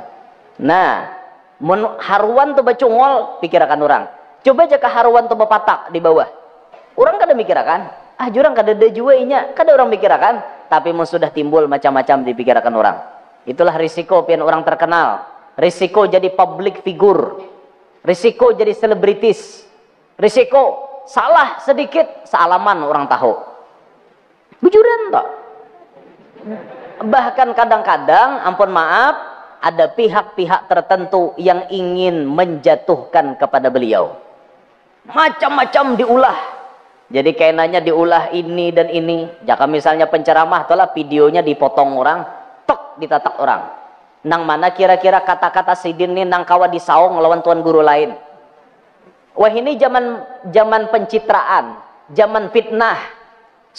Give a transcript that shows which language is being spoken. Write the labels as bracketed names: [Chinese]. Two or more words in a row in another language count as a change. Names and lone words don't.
[Banjar] Nah, haruan tu bacungol pikirakan orang. Coba aja ke haruan tu bepatak di bawah. Orang kada mikirakan. Jurang kada ada juainya, kada orang pikirkan, tapi sudah timbul macam-macam dipikirkan orang. Itulah risiko pian orang terkenal, risiko jadi [English] public figure, [Banjar] risiko jadi selebritis, risiko salah sedikit sealaman orang tahu. Bujuran tak? [Indonesian] Bahkan kadang-kadang, ampun maaf, ada pihak-pihak tertentu yang ingin menjatuhkan kepada beliau. [Banjar] Macam-macam diulah. Jadi kainannya diulah ini dan ini. Jika misalnya penceramah itulah videonya dipotong orang, tok ditatak orang. Nang mana kira-kira kata-kata Sidin ini nang kawa disaung lawan tuan guru lain. [Indonesian] Wah, ini zaman pencitraan, zaman fitnah.